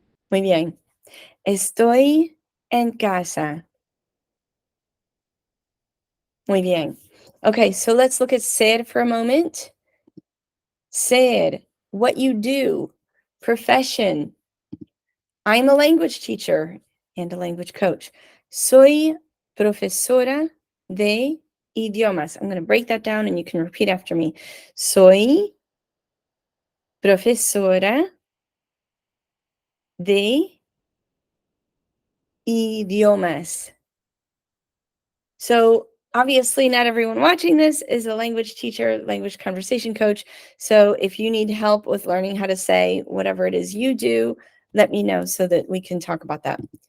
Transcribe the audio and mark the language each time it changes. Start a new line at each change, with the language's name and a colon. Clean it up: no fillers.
Spanish: Muy bien. Estoy en casa. Muy bien.
English: Okay, so let's look at ser for a moment. Ser, what you do, profession. I'm a language teacher and a language coach.
Spanish: Soy profesora de idiomas.
English: I'm going to break that down and you can repeat after me.
Spanish: Soy profesora de idiomas.
English: So obviously not everyone watching this is a language teacher, language conversation coach. So if you need help with learning how to say whatever it is you do, let me know so that we can talk about that.